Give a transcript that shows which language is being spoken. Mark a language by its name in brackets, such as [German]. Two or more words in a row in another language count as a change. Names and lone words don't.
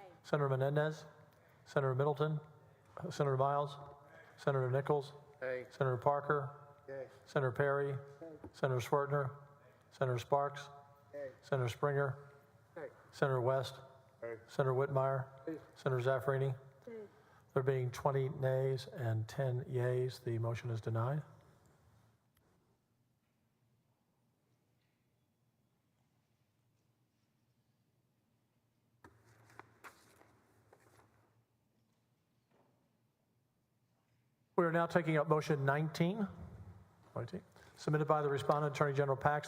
[English] Senator Menendez, Senator Middleton, Senator Miles, Senator Nichols, Yay. Senator Parker, Yay. Senator Perry, Senator Swartner, Senator Sparks, Yay. Senator Springer, Yay. Senator West, Yay. Senator Whitmire, Yay. Senator Zaffarini. There being 20 nays and 10 yeas, the motion is denied. We are now taking up motion 19, submitted by the respondent, Attorney General Paxton.